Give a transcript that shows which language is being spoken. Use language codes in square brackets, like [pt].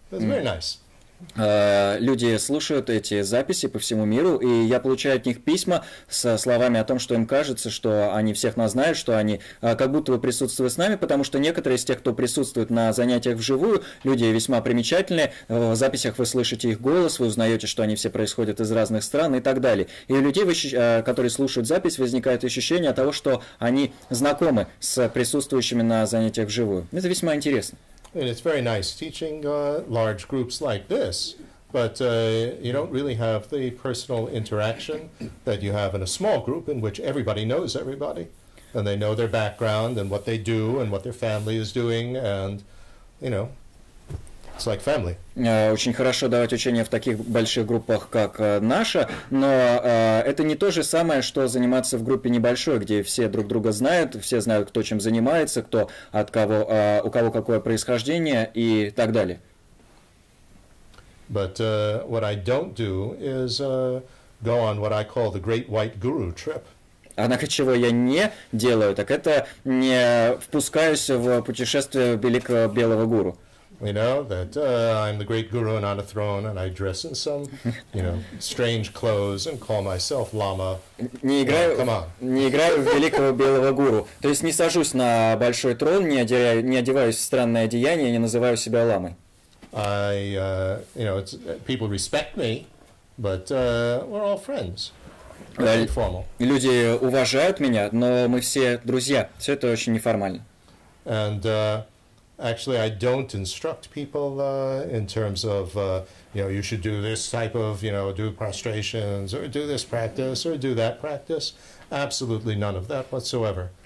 [en] It's very nice. [ru] Люди слушают эти записи по всему миру, и я получаю от них письма со словами о том, что им кажется, что они всех нас знают, что они как будто бы присутствуют с нами, потому что некоторые из тех, кто присутствует на занятиях вживую, люди весьма примечательные, в записях вы слышите их голос, вы узнаете, что они все происходят из разных стран и так далее. И у людей, которые слушают запись, возникает ощущение того, что они знакомы с присутствующими на занятиях вживую. Это весьма интересно. [en] And it's very nice teaching large groups like this, but you don't really have the personal interaction that you have in a small group in which everybody knows everybody, and they know their background and what they do and what their family is doing, and it's like family. [ru] Очень хорошо давать учения в таких больших группах, как наша, но это не то же самое, что заниматься в группе небольшой, где все друг друга знают, все знают, кто чем занимается, кто от кого, у кого какое происхождение и так далее. [en] But what I don't do is go on what I call the Great White Guru trip. [ru] Однако, чего я не делаю, так это не впускаюсь в путешествие великого белого гуру. [en] You know, that I'm the great guru and on a throne, and I dress in some, strange clothes and call myself Lama. [ru] Не играю, [en] Come on. [ru] не играю в великого белого гуру. То есть не сажусь на большой трон, не одеваюсь в странное одеяние, не называю себя ламой. [en] People respect me, but we're all friends. Very formal. [ru] Люди уважают меня, но мы все друзья. Все это очень неформально. [en] And actually, I don't instruct people in terms of, you should do this type of, do prostrations, or do this practice, or do that practice. Absolutely none of that whatsoever.